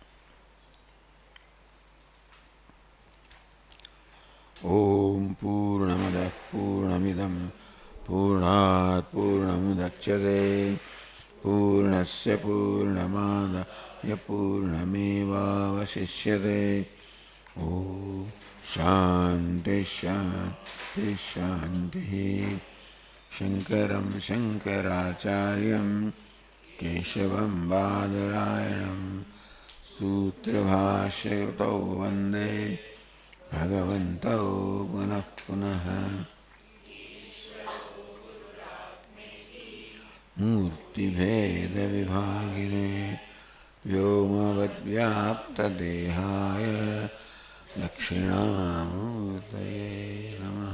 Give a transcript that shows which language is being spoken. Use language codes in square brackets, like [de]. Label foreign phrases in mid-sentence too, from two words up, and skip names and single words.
[sa] ઓમ પૂર્ણમદ પૂર્ણમિદમ પૂર્ણાત પૂર્ણમુદચ્યતે પૂર્ણસ્ય પૂર્ણમાદાય પૂર્ણમેવાવશિષ્યતે. ઓમ શાંતિ શાંતિ શાંતિ. शङ्करं शङ्कराचार्यं केशवं बादरायणं सूत्रभाष्यकृतौ वन्दे भगवन्तौ पुनः पुनः। मूर्तिभेदविभागिने व्योमवद्व्याप्तदेहाय दक्षिणामूर्तये नमः।